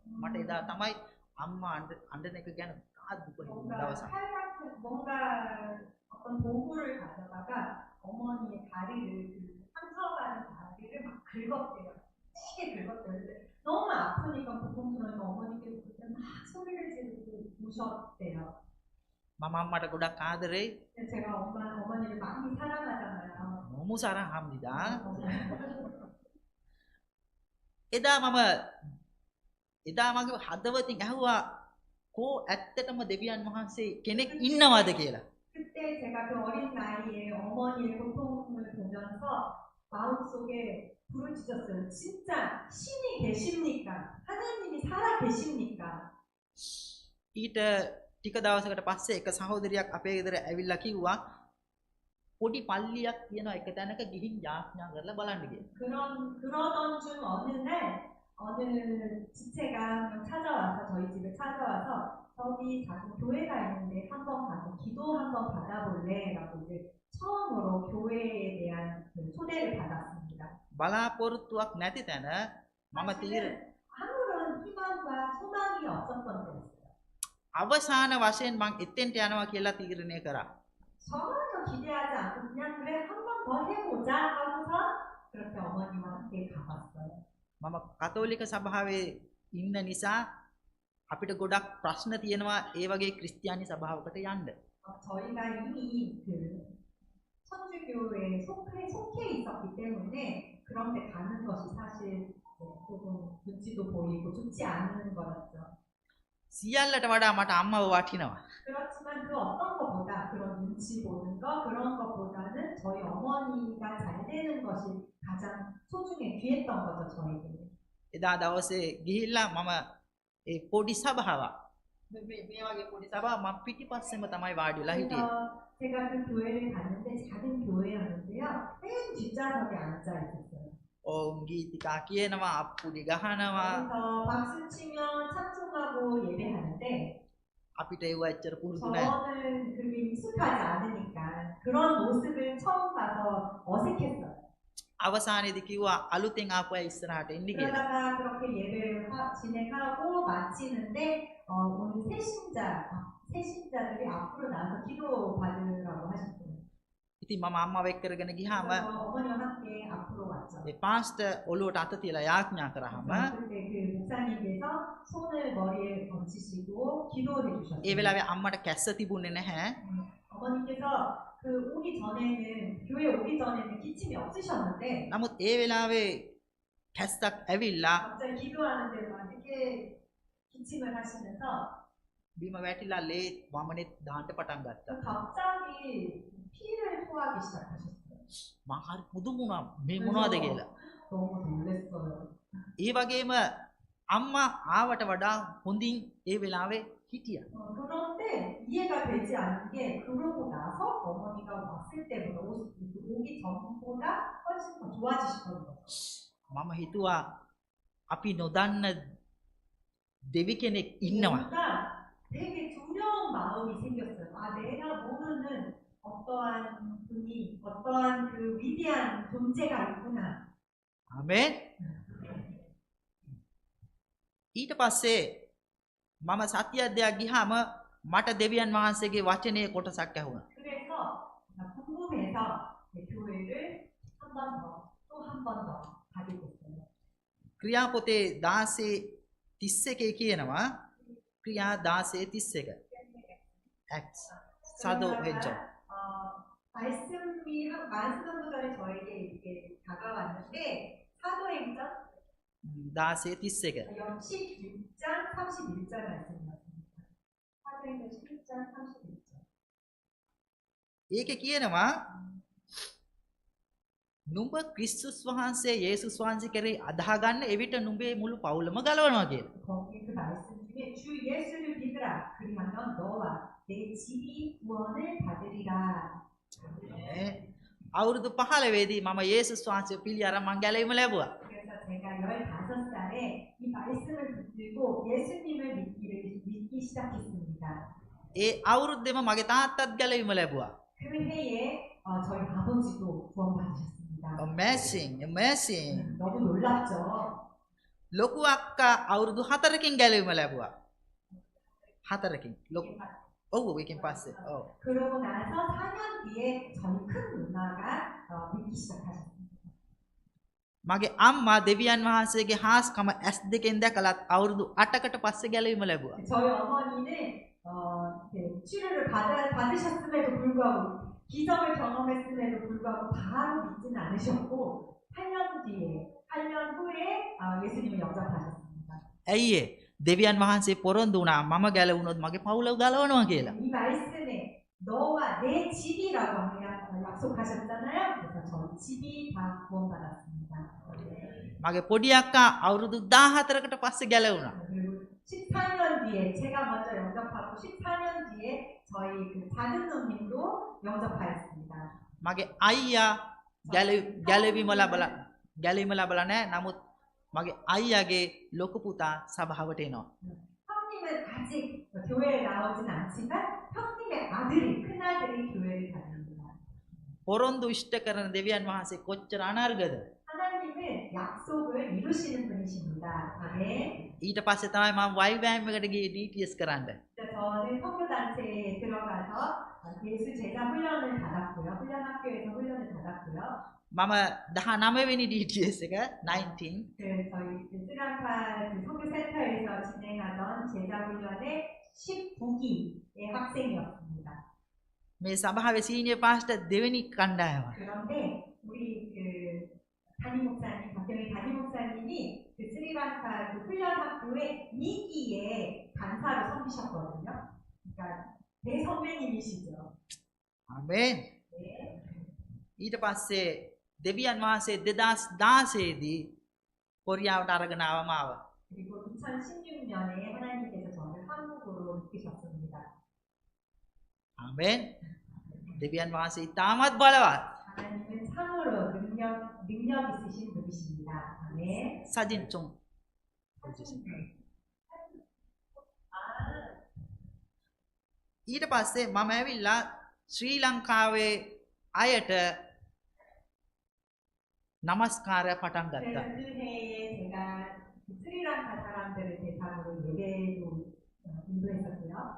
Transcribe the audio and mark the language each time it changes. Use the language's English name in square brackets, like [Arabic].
[Sinhala] මට එදා තමයි අම්මා අඬන එක ගැන තාත් දුක හිතුන දවසක්. [Korean] 뭔가 어떤 도구를 가져다가 어머니의 다리를 그 상처받은 다리를 막 긁었대요. 세게 긁었대요. 근데 너무 아프니까 고통스러우니까 어머니께서 그때 막 소리를 지르고 우셨대요. [Sinhala] මම අම්මට ගොඩක් ආදරේ. [Korean] 제가 어머니를 많이 사랑하잖아요. 너무 사랑합니다. [Sinhala] එදා මගේ හදවතින් ඇහුවා කෝ ඇත්තටම දෙවියන් වහන්සේ කෙනෙක් ඉන්නවද කියලා. [Korean] 그때 제가 그 어린 나이에 어머니의 고통을 보면서 마음속에 부르짖었어요. 진짜 신이 계십니까? 하나님이 살아 계십니까? [Sinhala] ඊට ටික දවසකට පස්සේ එක සහෝදරියක් අපේ ගෙදර ඇවිල්ලා කිව්වා පොඩි පල්ලියක් තියෙනවා එක තැනක ගිහින් යාඥා කරලා බලන්න කියලා. [Korean] 그러던 중 어느 지체가 찾아와서 저희 집에 찾아와서 저기 작은 교회가 있는데 한번 가서 기도 한번 받아볼래? 라고 이제 처음으로 교회에 은혜를 받았습니다. [Sinhala] බලාපොරොත්තුවක් නැති තැන මම තීර [Korean] 사실은 아무런 희망과 소망이 없었던 때였어요. [Sinhala] අවසාන වශයෙන් මං එතෙන්ට යනවා කියලා තීරණය කරා. [Korean] 전혀 기대하지 않고 그냥 그래 한 번 더 해보자 하고서 그렇게 어머니와 함께 가봤어요. [Sinhala] මම කතෝලික සභාවේ ඉන්න නිසා අපිට ගොඩක් ප්‍රශ්න තියෙනවා ඒ වගේ ක්‍රිස්තියානි සභාවකට යන්න. [Korean] 저희가 이미 그 천주교에 속해 있었기 때문에 그런 데 가는 것이 사실 조금 눈치도 보이고 좋지 않은 거였죠. [Sinhala] සියල්ලට වඩා මට අම්මව වටිනවා. [Korean] 그렇지만 그 어떤 것보다 그런 눈치 보는 거 그런 것보다는 저희 어머니가 잘 되는 것이 가장 소중해 귀했던 거죠 저희들은. [Sinhala] එදා දවසේ ගිහිල්ලා මම ඒ පොඩි සභාවක් මේ වගේ පොඩි සභාවක් මම පිටිපස්සෙම තමයි වාඩි වෙලා හිටියේ. [Korean] 그래서 제가 그 교회를 갔는데 작은 교회였는데요. 맨 뒷좌석에 앉아 있었어요. [Sinhala] ඔවුන් ගීතිකා කියනවා අප්පුඩි ගහනවා [Korean] 그래서 박수 치면 찬송하고 예배하는데 [Sinhala] අපිට ඒව ඇත්තට පුරුදු නැහැ. [Korean] 저는 그게 익숙하지 않으니까 그런 모습을 처음 봐서 어색했어요. [Sinhala] අවසානයේදී කිව්වා අලුතෙන් ආපු අය ඉස්සරහට එන්න කියලා. [Korean] 그러다가 그렇게 예배를 진행하고 마치는데 오늘 새신자들이 앞으로 나와서 기도 받으라고 하셨어요. [Sinhala] ඉතින් මම අම්මව එක්ක කරගෙන ගියාම [Korean] 그래서 어머니와 함께 앞으로 왔죠. [Sinhala] ඒ පාස්ටර් ඔළුවට අත තියලා යාඥා කරාම [Korean] 근데 그 목사님께서 손을 머리에 얹히시고 기도해 주셨어요. [Sinhala] ඒ වෙලාවේ අම්මට කැස්ස තිබුණේ නැහැ. [Korean] 어머니께서 그 오기 전에는 교회 오기 전에는 기침이 없으셨는데 [Sinhala] නමුත් ඒ වෙලාවේ කැස්සක් ඇවිල්ලා [Korean] 갑자기 기도하는데 막 이렇게 기침을 하시면서 [Sinhala] බිම වැටිලා ලේ වමනේ දාන්න පටන් ගත්තා. [Korean] 갑자기 피를 토하기 시작하셨어요. [Sinhala] මම හරි පුදුමුණා මේ මොනවද කියලා. [Korean] 너무 놀랐어요. [Sinhala] ඒ වගේම අම්මා ආවට වඩා හොඳින් ඒ වෙලාවේ හිටියා. [Korean] 그런데 이해가 되지 않는 게 그러고 나서 어머니가 왔을 때보다 오기 전보다 훨씬 더 좋아지셨던 거죠. [Sinhala] මම හිතුවා අපි නොදන්න දෙවි කෙනෙක් ඉන්නවා. [Korean] 뭔가 되게 두려운 마음이 생겼어요. 아, 내가 모르는 어떠한 분이, 어떠한 그 위대한 존재가 있구나. [Sinhala] ආමේන්. ඊට පස්සේ මම සත්‍යද්දයක් ගියාම මට දෙවියන් වහන්සේගේ වචනේ කොටසක් ඇහුණා. [Korean] 그래서 궁금해서 교회를 한 번 더, 또 한 번 더 가게 됐어요. [Sinhala] ක්‍රියාපොතේ 16:31 කියනවා. ක්‍රියා 16:31. Acts. 사도행전. [Korean] 말씀이 한 정도 전에 저에게 이렇게 다가왔는데 사도행전 16:31. 16장 31절 말씀이었습니다. 사도행전 16장 31절. [Sinhala] ඒකේ කියනවා නුඹ ක්‍රිස්තුස් වහන්සේ යේසුස් වහන්සේ කෙරෙහි අදහා ගන්න එවිට නුඹේ මුළු පවුලම ගලවනවා කියලා. [Korean] 거기 그 말씀 중에 주 예수를 믿으라 그리하면 너와 내 집이 구원을 받으리라. [Sinhala] අවුරුදු 15 දී මම යේසුස් වහන්සේ පිළි අරන් මං ගැලවීම ලැබුවා. [Korean] 그래서 제가 15살에 이 말씀을 붙들고 예수님을 믿기 시작했습니다. [Sinhala] ඒ අවුරුද්දේම මගේ තාත්තත් ගැලවීම ලැබුවා. [Korean] 그 해에 저희 아버지도 구원받으셨습니다. [English] amazing. [Korean] 너무 놀랍죠. [Sinhala] ලොකු අක්කා අවුරුදු 4කින් ගැලවීම ලැබුවා. 4කින්. ලොකු. ඔව් ඒකෙන් පස්සේ. ඔව්. [Korean] 그러고 나서 4년 뒤에 저희 큰 누나가 믿기 시작하셨습니다. [Sinhala] මගේ අම්මා දෙවියන් වහන්සේගේ හාස්කම S2කින් දැකලත් අවුරුදු 8කට පස්සේ ගැලවීම ලැබුවා. [Korean] 저희 어머니는 치료를 받으셨음에도 불구하고 기적을 경험했음에도 불구하고 바로 믿지는 않으셨고 8년 후에 예수님을 영접하셨습니다. [Sinhala] ඇයි ඒ? දෙවියන් වහන්සේ පොරොන්දු වුණා මම ගැලවුණොත් මගේ පවුල ගලවනවා කියලා. [Korean] 이 말씀에 너와 내 집이라고 약속하셨잖아요. 그래서 저희 집이 다 구원받았습니다. [Sinhala] මගේ පොඩි අක්කා අවුරුදු 14කට පස්සේ ගැලවුණා. [Korean] 그리고 14년 뒤에 제가 먼저 영접하고 14년 뒤에 저희 그 작은 누님도 영접하였습니다. [Sinhala] මගේ අයියා ගැලවීම ලැබලා නැහැ. නමුත් මගේ අයියාගේ ලොකු පුතා සභාවට එනවා. [Korean] 형님은 아직 교회에 나오진 않지만 형님의 아들이 큰아들이 교회를 다닙니다. [Sinhala] පොරොන්දු ඉෂ්ට කරන දෙවියන් වහන්සේ කොච්චර අනර්ගද. [Korean] 하나님은 약속을 이루시는 분이십니다. 아멘. [Sinhala] ඊට පස්සේ තමයි මම YWAM එකට ගියේ DTS කරන්න. [Korean] 저는 선교단체에 들어가서 예수 제자 훈련을 받았고요. 훈련학교에서 훈련을 받았고요. [Sinhala] මම 19 වෙනි DTS එක 19 [Korean] 저희 스리랑카 선교센터에서 진행하던 제자 훈련의 19기의 학생이었습니다. [Sinhala] මේ සභාවේ සීනියර් පාස්ටර් දෙවෙනි කණ්ඩායම. [Korean] 그런데 우리 그 담임 목사님, 박경희 담임 목사님이 그 스리랑카 그 훈련학교의 2기에 간사로 섬기셨거든요. 그러니까 대선배님이시죠. [Sinhala] ආමේන්. [Korean] 네. [Sinhala] ඊට පස්සේ දෙවියන් වහන්සේ 2016 දී කොරියාවට අරගෙන ආවම ආවා. [Korean] 그리고 2016년에 하나님께서 저를 한국으로 이끄셨습니다. [Sinhala] ආමේන්. දෙවියන් වහන්සේ ඉතාමත් බලවත්. [Korean] 하나님은 참으로 능력 있으신 분이십니다. 아멘. [Sinhala] සජින් චොන්. ඊට පස්සේ මම ඇවිල්ලා ශ්‍රී ලංකාවේ අයට නමස්කාරය පටන් ගත්තා. [Korean] 그 해에 제가 스리랑카 사람들을 대상으로 예배도 인도했었고요.